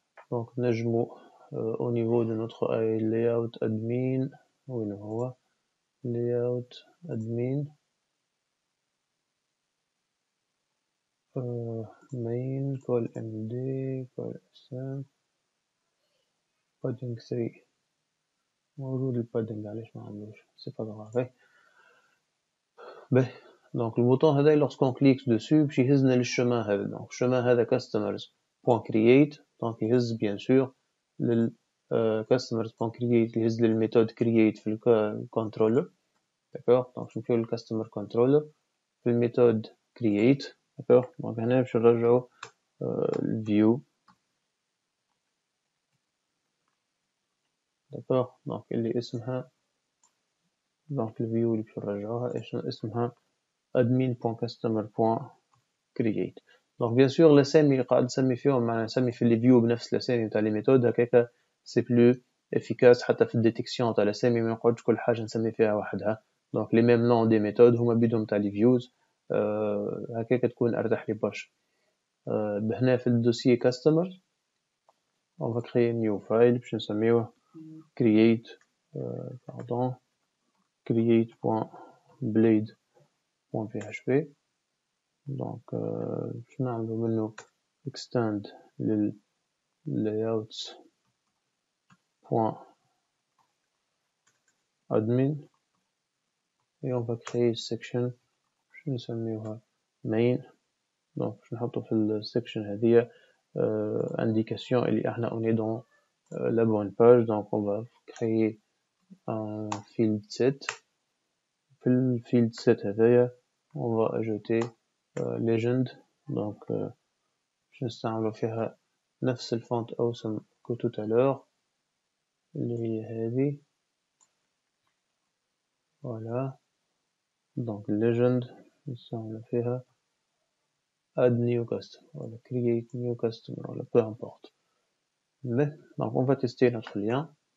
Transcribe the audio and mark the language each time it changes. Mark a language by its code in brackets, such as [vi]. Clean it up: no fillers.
[fr] donc [ar] نجمو [fr] au niveau de notre layout admin [ar] وين هو [fr] layout admin main call md call sm padding 3 [ar] موجود البادنج علاش ما عندوش سي با غراف. باهي دونك البوطون هذا [fr] لوrsqu'on clique dessus [ar] باش يهزنا للشومان هذا. دونك الشومان هذا customers.create دونك يهز بيان سور لل customers.create يهز للميثود create في الكنترولر. داكوغ دونك نمشيو للكاستمر كنترولر في الميثود create. داكوغ دونك هنا باش نرجعو الفيو. داكوغ دونك اللي اسمها دونك الفيو اللي باش نرجعوها اسمها admin.customer.create. دونك بيان سور الاسامي اللي قاعد نسمي فيهم معناها نسمي في الفيو بنفس الاسامي نتاع لي ميثود هكاك سي بلو افيكاس حتى في الديتيكسيون تاع الاسامي ما نقعدش كل حاجه نسمي فيها وحدها. دونك لي ميم نون دي ميثود هما بيدهم تاع لي فيوز هكاك تكون ارتاح لي برشا. بهنا في الدوسيي كاستمر [fr] on va créer new file [ar] باش نسميوه create.blade.php. [fr] دونك [ar] باش نعملو منو [fr] extend لل layouts point admin et on va créer une section [ar] باش نسميوها [fr] main. [ar] دونك باش نحطو في السكشن هذيا indication اللي احنا [fr] on est dans la bonne page. Donc on va créer un field set. [ar] في الفيلد [fr] set [ar] هذايا [fr] on va ajouter legend. [ar] donc باش نستعملو فيها نفس الفونت اوسم [fr] que tout à l'heure [ar] اللي هي هذه. [fr] voilà. [ar] donc legend نستعملو فيها [en] add new customer [ar] ولا [en] create new customer [ar] ولا [fr] peu importe. mais donc on va tester notre lien.